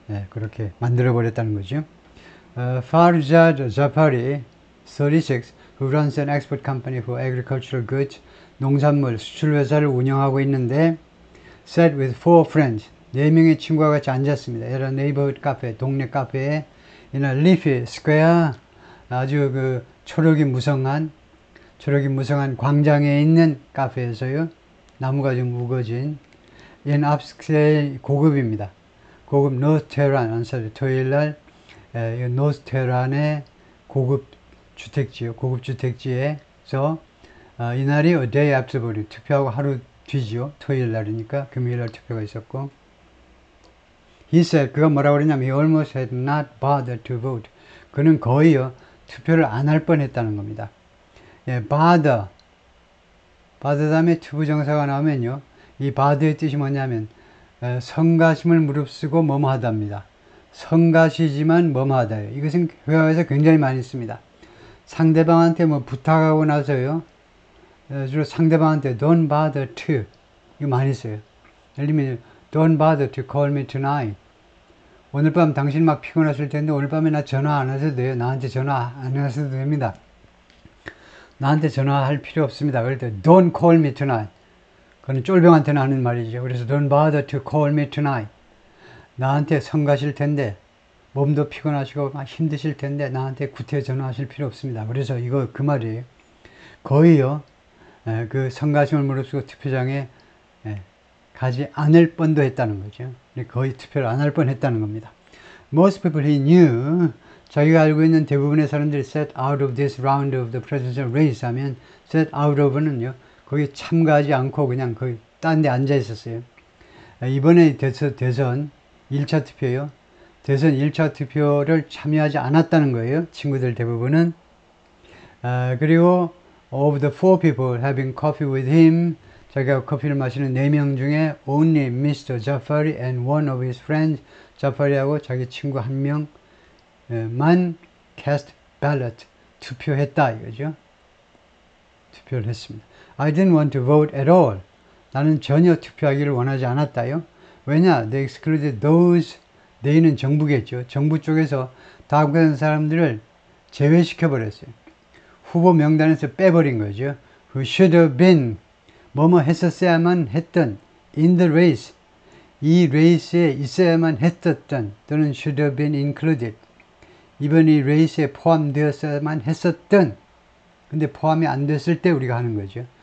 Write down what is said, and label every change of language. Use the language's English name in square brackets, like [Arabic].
[Korean] 그렇게 만들어 버렸다는 거죠. [English] Farzad Zafari, 36, who runs an export company for agricultural goods, [Korean] 농산물 수출 회사를 운영하고 있는데, [English] sat with 4 friends, [Korean] 4명의 친구와 같이 앉았습니다. [English] at a neighborhood cafe, [Korean] 동네 카페에 [English] in a leafy square, [Korean] 아주 그 초록이 무성한 광장에 있는 카페에서요. 나무가 좀 우거진 [English] in upscale, [Korean] 고급입니다. 고급 노스 테헤란, 토요일날 노스 테헤란의 고급 주택지요. 고급 주택지에서 이날이 [English] a day after voting, [Korean] 투표하고 하루 뒤지요. 토요일날이니까 금요일날 투표가 있었고, [English] he said, [Korean] 그가 뭐라고 그러냐면 [English] he almost had not bothered to vote. [Korean] 그는 거의요 투표를 안 할 뻔했다는 겁니다. bother 다음에 투부정사가 나오면요, 이 bothe의 뜻이 뭐냐면 성가심을 무릅쓰고 뭐뭐하다입니다. 성가시지만 뭐뭐하다예요. 이것은 회화에서 굉장히 많이 씁니다. 상대방한테 뭐 부탁하고 나서요, 주로 상대방한테 [English] don't bother to, [Korean] 이거 많이 써요. 예를 들면 [English] don't bother to call me tonight. [Korean] 오늘 밤 당신 막 피곤하실 텐데 오늘 밤에 나 전화 안 하셔도 돼요. 나한테 전화 안 하셔도 됩니다. 나한테 전화할 필요 없습니다. 그럴 때 [English] don't call me tonight. [Korean] 그건 쫄병한테는 하는 말이죠. 그래서 [English] don't bother to call me tonight. [Korean] 나한테 성가실 텐데, 몸도 피곤하시고 막 힘드실 텐데 나한테 구태 전화하실 필요 없습니다. 그래서 이거 그 말이에요. 거의요, 그 성가심을 무릅쓰고 투표장에 가지 않을 뻔도 했다는 거죠. 거의 투표를 안 할 뻔 했다는 겁니다. [English] Most people he knew, [Korean] 자기가 알고 있는 대부분의 사람들이 [English] set out of this round of the presidential race [Korean] 하면 set out of는요, 거기 참가하지 않고 그냥 거기 딴 데 앉아 있었어요. 이번에 대선 1차 투표요. 대선 1차 투표를 참여하지 않았다는 거예요. 친구들 대부분은. 그리고 [English] of the 4 people having coffee with him, [Korean] 자기가 커피를 마시는 4명 중에 [English] only Mr. Jafari and one of his friends, [Korean] 자파리하고 자기 친구 1명만 [English] cast ballot, [Korean] 투표했다 이거죠. 투표를 했습니다. [English] I didn't want to vote at all. [Korean] 나는 전혀 투표하기를 원하지 않았다요. 왜냐? [English] They excluded those, they는 [Korean] 정부겠죠. 정부 쪽에서 당선된 사람들을 제외시켜 버렸어요. 후보 명단에서 빼버린 거죠. [English] Who should have been, [Korean] 뭐뭐 했었어야만 했던, [English] in the race, [Korean] 이 레이스에 있어야만 했었던, 또는 [English] should have been included, [Korean] 이번 이 레이스에 포함되었어야만 했었던, 근데 포함이 안 됐을 때 우리가 하는 거죠.